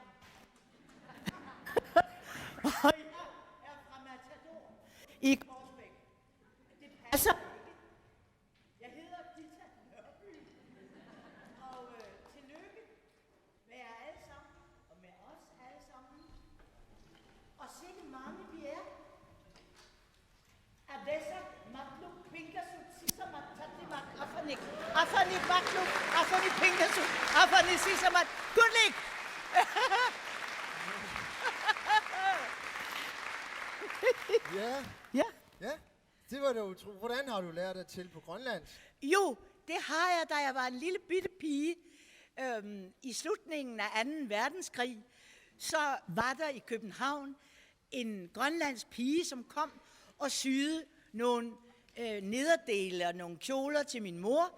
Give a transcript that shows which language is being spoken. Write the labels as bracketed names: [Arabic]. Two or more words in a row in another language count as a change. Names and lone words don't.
[Danish] Og jeg er fra Matador i Korsbæk. Det passer ikke. Jeg hedder Ghita Nørby. Og tillykke med jer alle sammen, og med os alle sammen. Og sikke mange vi er. [Kalaallisut] Adessa, Matluk, Pinkasut, Sissamat, Tatimak, Afanik, Afanik, Matluk, Afanik, Pinkasut, Afanik, Sissamat. Gudlik! [Danish] Ja. Det var det utroligt. Hvordan har du lært dig til på grønlandsk? Jo, det har jeg, da jeg var en lille bitte pige. I slutningen af 2. verdenskrig, så var der i København en grønlandsk pige, som kom og syede nogle nederdele og nogle kjoler til min mor.